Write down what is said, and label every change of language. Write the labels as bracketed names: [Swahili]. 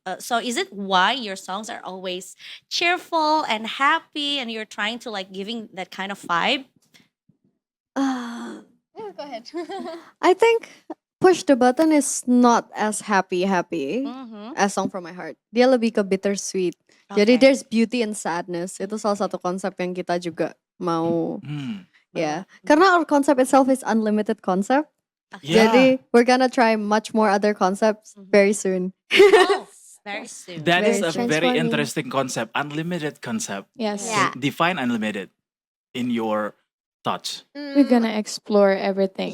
[English] So is it why your songs are always cheerful and happy and you're trying to like giving that kind of vibe? Go ahead. I think Push the Button is not as happy as Song from My Heart. [Indonesian] Dia lebih ke [English] bittersweet. [Indonesian] Jadi [English] there's beauty in sadness. [Indonesian] Itu salah satu konsep yang kita juga mau ya. Karena [English] our concept itself is unlimited concept. [Indonesian] Jadi [English] we're gonna try much more other concepts very soon. Very soon. That is a very interesting concept, unlimited concept. Yes. Define unlimited in your thoughts. We're gonna explore everything.